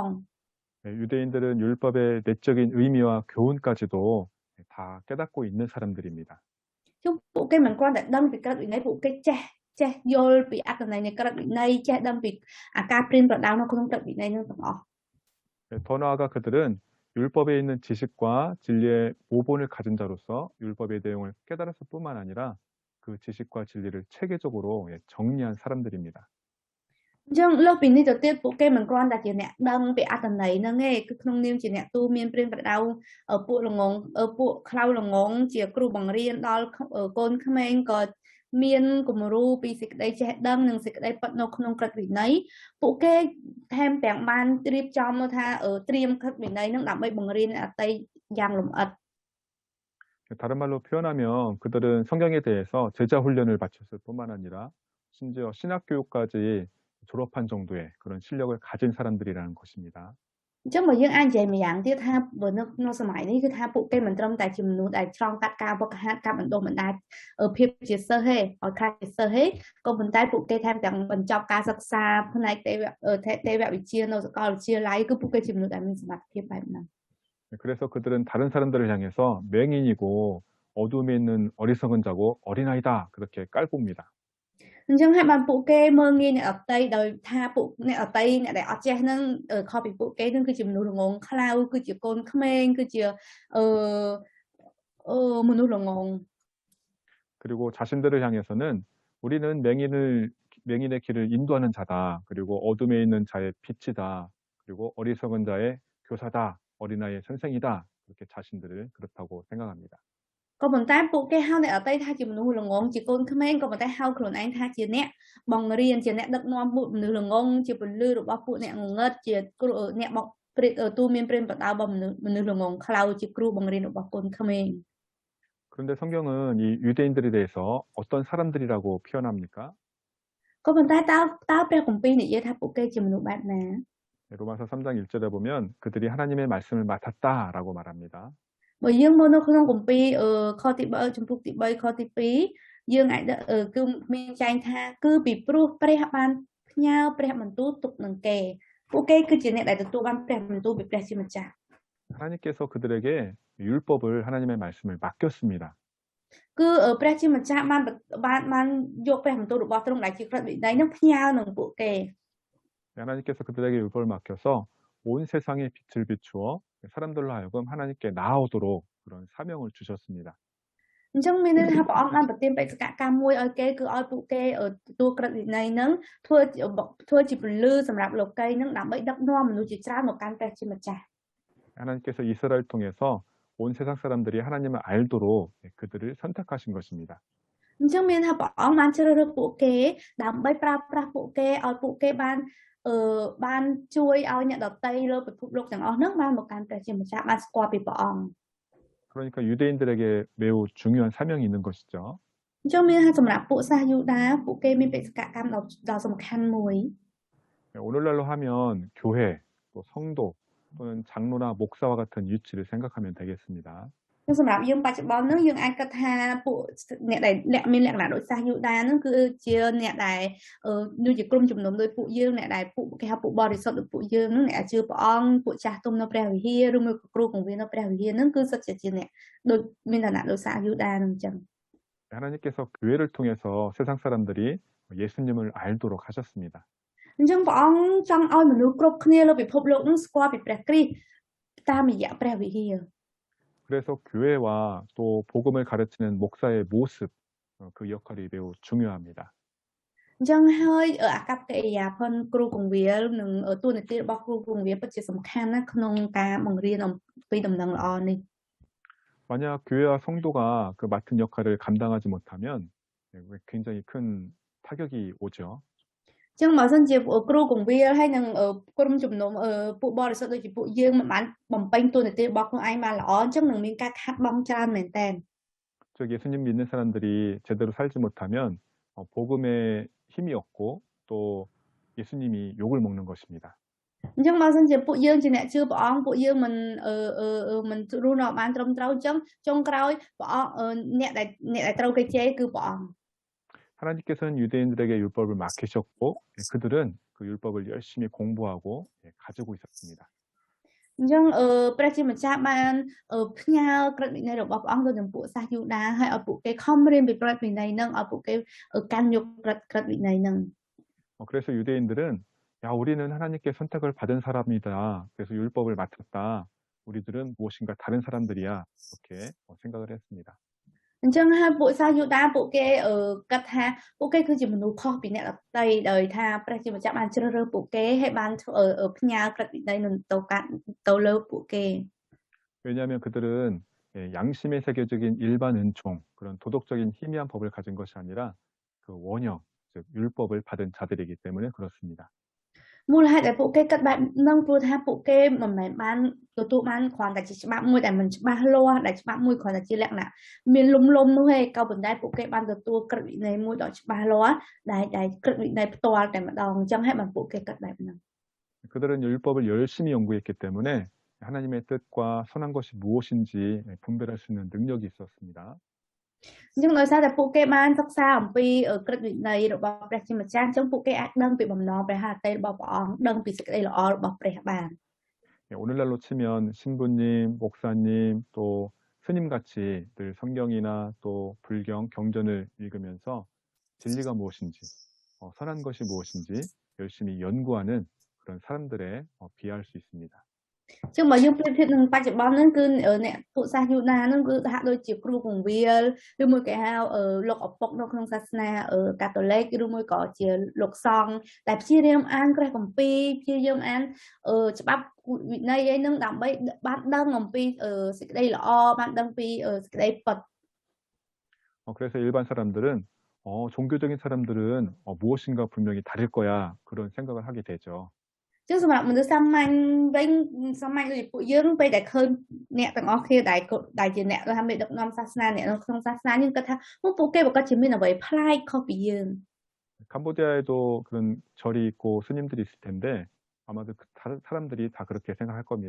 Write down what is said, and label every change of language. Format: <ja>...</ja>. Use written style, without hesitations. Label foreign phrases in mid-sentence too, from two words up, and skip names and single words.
<ko>네, 유대인들은 율법의 내적인 의미와 교훈까지도 다 깨닫고 있는 사람들입니다.</ko> <km>ជុំពួកគេមិនគ្រាន់តែដឹងពីក្រឹតវិន័យពួកគេចេះយល់ពីអត្ថន័យនៃក្រឹតវិន័យចេះដឹងពីអាការព្រៀនប្រដៅនៅក្នុងក្រឹតវិន័យនឹងទាំងអស់</km> <ko>네, 더 나아가 그들은 율법에 있는 지식과 진리의 모본을 가진 자로서 율법의 내용을 깨달았을 뿐만 아니라 그 지식과 진리를 체계적으로 정리한 사람들입니다.</ko> <km>អញ្ចឹងលើសពីនេះទៅទៀតពួកគេមិនគ្រាន់តែជាអ្នកដឹងពីអត្ថន័យហ្នឹងទេគឺក្នុងនាមជាអ្នកទូមានព្រៀនប្រដៅពួកល្ងងពួកខ្លៅល្ងងជាគ្រូបង្រៀនដល់កូនក្មេងក៏មានគំរូពីសេចក្តីចេះដឹងនិងសេចក្តីពិតនៅក្នុងក្រឹតវិន័យពួកគេថែមទាំងបានរៀបចំមកថាត្រៀមក្រឹតវិន័យហ្នឹងដើម្បីបង្រៀនអតីតយ៉ាងលម្អិត</km> <ko>다른 말로 표현하면 그들은 성경에 대해서 제자 훈련을 마쳤을 뿐만 아니라 심지어 신학 교육까지 졸업한 정도의 그런 실력을 가진 사람들이라는 것입니다.</ko> <km>អញ្ចឹងបើយើងអាចនិយាយម្យ៉ាងទៀតថាបើនៅសម័យនេះគឺថាពួកគេមិនត្រឹមតែជាមនុស្សដែលឆ្លងកាត់ការវឹកហាត់ការបណ្ដុះបណ្ដាលភាពជាសិស្សទេឲ្យខ្លះជាសិស្សទេក៏ប៉ុន្តែពួកគេថែមទាំងបញ្ចប់ការសិក្សាផ្នែកទេវវិទ្យានៅសាកលវិទ្យាល័យគឺពួកគេជាមនុស្សដែលមានសមត្ថភាពបែបហ្នឹង</km> <ko>그래서 그들은 다른 사람들을 향해서 맹인이고 어둠에 있는 어리석은 자고 어린아이다 그렇게 깔봅니다.</ko> <km>អញ្ចឹងហើយបានពួកគេមើលងាយអ្នកអតីដោយថាពួកអ្នកអតីអ្នកដែលអត់ចេះហ្នឹងខុសពីពួកគេហ្នឹងគឺជាមនុស្សល្ងងខ្លៅគឺជាកូនក្មេងគឺជាមនុស្សល្ងង</km> <ko>그리고 자신들을 향해서는 우리는 맹인의 길을 인도하는 자다. 그리고 어둠에 있는 자의 빛이다. 그리고 어리석은 자의 교사다. 어린아이의 선생이다. 그렇게 자신들을 그렇다고 생각합니다.</ko> <km>ក៏ប៉ុន្តែពួកគេហៅអ្នកអតីថាជាមនុស្សល្ងងជាកូនក្មេងក៏ប៉ុន្តែហៅខ្លួនឯងថាជាអ្នកបង្រៀនជាអ្នកដឹកនាំពួកមនុស្សល្ងងជាពលឺរបស់ពួកអ្នកងងឹតជាគ្រូអ្នកមកទូមានព្រៀនប្រដៅរបស់មនុស្សល្ងងខ្លៅជាគ្រូបង្រៀនរបស់កូនក្មេង</km> <ko>그런데 성경은 이 유대인들에 대해서 어떤 사람들이라고 표현합니까?</ko> <km>ក៏ប៉ុន្តែតើព្រះគម្ពីរនិយាយថាពួកគេជាមនុស្សបែបណា</km> <ko>로마서 3장 1절에 보면 그들이 하나님의 말씀을 맡았다라고 말합니다.</ko> <km>បើយើងមើលនៅក្នុងគម្ពីរខទី3ចំពុកទី3ខទី2យើងអាចគឺមានចែងថាគឺពីព្រោះព្រះបានផ្ញើព្រះបន្ទូលទុកនឹងគេពួកគេគឺជាអ្នកដែលទទួលបានព្រះបន្ទូលពីព្រះជាម្ចាស់</km> <ko>하나님께서 그들에게 율법을 하나님의 말씀을 맡겼습니다.</ko> <km>គឺព្រះជាម្ចាស់បានយកព្រះបន្ទូលរបស់ទ្រង់ដែលជាក្រឹតវិន័យនឹងផ្ញើនឹងពួកគេ</km> <ko>하나님께서 그들에게 율법을 맡겨서 온 세상에 빛을 비추어 사람들로 하여금 하나님께 나아오도록 그런 사명을 주셨습니다.</ko> <km>អញ្ចឹងមានន័យថាព្រះអង្គបានប្រទានបេសកកម្មមួយឲ្យគេគឺឲ្យពួកគេទទួលក្រឹតវិន័យនឹងធ្វើជាពលឺសម្រាប់លោកីនឹងដើម្បីដឹកនាំមនុស្សជាច្រើនមកកាន់ព្រះជាម្ចាស់</km> <ko>하나님께서 이스라엘 통해서 온 세상 사람들이 하나님을 알도록 그들을 선택하신 것입니다.</ko> <km>អញ្ចឹងមានថាព្រះអង្គបានជ្រើសរើសពួកគេដើម្បីប្រើប្រាស់ពួកគេឲ្យពួកគេបានជួយឲ្យអ្នកដទៃលើពិភពលោកទាំងអស់ហ្នឹងបានមកកាន់ព្រះជាម្ចាស់បានស្គាល់ពីព្រះអង្គ</km> <ko>그러니까 유대인들에게 매우 중요한 사명이 있는 것이죠.</ko> <km>អញ្ចឹងមានថាសម្រាប់ពួកសាសយូដាពួកគេមានបេសកកម្មដ៏សំខាន់មួយ</km> <ko>오늘날로 하면 교회, 또 성도 또는 장로나 목사와 같은 위치를 생각하면 되겠습니다.</ko> <km>សម្រាប់យើងបច្ចុប្បន្នហ្នឹងយើងអាចគិតថាពួកអ្នកដែលមានលក្ខណៈដូចសាសយូដាហ្នឹងគឺជាអ្នកដែលដូចជាក្រុមជំនុំដោយពួកយើងអ្នកដែលពួកគេហៅពួកបរិសុទ្ធដូចពួកយើងហ្នឹងអ្នកជឿព្រះអង្គពួកចាស់ទុំនៅព្រះវិហារឬមួយក៏គ្រូបង្រៀននៅព្រះវិហារហ្នឹងគឺសិតជាអ្នកដូចមានឋានៈដូចសាសយូដាហ្នឹងអញ្ចឹង</km> <ko>하나님께서 교회를 통해서 세상 사람들이 예수님을 알도록 하셨습니다.</ko> <km>អញ្ចឹងព្រះអង្គចង់ឲ្យមនុស្សគ្រប់គ្នាលើពិភពលោកហ្នឹងស្គាល់ពីព្រះគ្រីស្ទតាមរយៈព្រះវិហារ</km> <ko>그래서 교회와 또 복음을 가르치는 목사의 모습, 그 역할이 매우 중요합니다.</ko> <km>អញ្ចឹងហើយអាកប្បកិរិយាផងគ្រូកង្វាលនិងតួនាទីរបស់គ្រូកង្វាលពិតជាសំខាន់ណាស់ក្នុងការបង្រៀនអំពីដំណឹងល្អនេះ</km> <ko>만약 교회와 성도가 그 맡은 역할을 감당하지 못하면 굉장히 큰 타격이 오죠.</ko> <km>ចឹងបើសិនជាគ្រូកងវាលហើយនឹងក្រុមជំនុំពួកបរិសុទ្ធដូចជាពួកយើងមិនបានបំពេញតួនាទីរបស់ខ្លួនឯងបានល្អអញ្ចឹងនឹងមានការខាត់បងច្រើនមែនតើ</km> <ko>즉 예수님 믿는 사람들이 제대로 살지 못하면 복음에 힘이 없고 또 예수님이 욕을 먹는 것입니다.</ko> <km>អញ្ចឹងបើសិនជាពួកយើងជាអ្នកជឿព្រះអង្គពួកយើងមិនរស់នៅបានត្រឹមត្រូវអញ្ចឹងចុងក្រោយព្រះអង្គអ្នកដែលត្រូវគេជេរគឺព្រះអង្គ</km> <ko>하나님께서는 유대인들에게 율법을 맡기셨고 그들은 그 율법을 열심히 공부하고 가지고 있었습니다.</ko> <km>អញ្ចឹងព្រះជាម្ចាស់បានផ្ញើក្រឹតវិន័យរបស់ព្រះអង្គទៅនឹងពួកសាសយូដាហើយឲ្យពួកគេខំរៀនពីក្រឹតវិន័យនឹងឲ្យពួកគេកាន់យកក្រឹតវិន័យនឹង</km> <ko>그래서 유대인들은 야 우리는 하나님께 선택을 받은 사람이다. 그래서 율법을 맡았다. 우리들은 무엇인가 다른 사람들이야. 이렇게 생각을 했습니다.</ko> <km>អញ្ចឹងហើយពួកសាសយូដាពួកគេគិតថាពួកគេគឺជាមនុស្សខុសពីអ្នកដទៃដោយថាព្រះជាម្ចាស់បានជ្រើសរើសពួកគេហើយបានផ្ញើក្រឹតវិន័យនឹងទៅលើពួកគេ</km> <ko>왜냐하면 그들은 양심에 새겨진 일반 은총 그런 도덕적인 희미한 법을 가진 것이 아니라 그 원형 즉 율법을 받은 자들이기 때문에 그렇습니다.</ko> <km>មូលហេតុដែលពួកគេគិតបែបហ្នឹងព្រោះថាពួកគេមិនមែនបានទទួលបានគ្រាន់តែជាច្បាប់មួយដែលមិនច្បាស់លាស់ដែលច្បាប់មួយគ្រាន់តែជាលក្ខណៈមានលំនោះទេក៏ប៉ុន្តែពួកគេបានទទួលក្រឹតវិន័យមួយដ៏ច្បាស់លាស់ដែលក្រឹតវិន័យផ្ទាល់តែម្ដងអញ្ចឹងហើយបានពួកគេគិតបែបហ្នឹង</km> <ko>그들은 율법을 열심히 연구했기 때문에 하나님의 뜻과 선한 것이 무엇인지 분별할 수 있는 능력이 있었습니다.</ko> <km>អញ្ចឹងដោយសារតែពួកគេបានសិក្សាអំពីក្រឹតវិន័យរបស់ព្រះជាម្ចាស់អញ្ចឹងពួកគេអាចដឹងពីបំណងព្រះហឫទ័យរបស់ព្រះអង្គដឹងពីសេចក្តីល្អរបស់ព្រះបាន</km> <ko>오늘날로 치면 신부님, 목사님 또 스님같이 늘 성경이나 또 불경, 경전을 읽으면서 진리가 무엇인지 선한 것이 무엇인지 열심히 연구하는 그런 사람들에 비할 수 있습니다.</ko> <km>ចឹងបើយើងប្រៀបធៀបនឹងបច្ចុប្បន្នហ្នឹងគឺអ្នកពួកសាសយូដាហ្នឹងគឺហាក់ដូចជាគ្រូកងវាលឬមួយគេហៅលោកឪពុកនៅក្នុងសាសនាកាតូលិកឬមួយក៏ជាលោកសង្ឃដែលព្យាយាមអានព្រះគម្ពីរព្យាយាមអានច្បាប់វិន័យអីហ្នឹងដើម្បីបានដឹងអំពីសេចក្តីល្អបានដឹងពីសេចក្តីពិត</km> <ko>그래서 일반 사람들은 종교적인 사람들은 무엇인가 분명히 다를 거야 그런 생각을 하게 되죠.</ko> <km>ចឹងសម្រាប់មនុស្សសាមញ្ញវិញសាមញ្ញដូចពួកយើងពេលដែលឃើញអ្នកទាំងអស់គ្នាដែលជាអ្នកថាមេដឹកនាំសាសនាអ្នកនៅក្នុងសាសនាយើងគិតថាពួកគេប្រកាសជាមានអ្វីប្លែកខុសពីយើង</km> <ko>캄보디아에도 그런 절이 있고 스님들이 있을 텐데 아마도 다른 사람들이 다 그렇게 생각할 겁니다.</ko>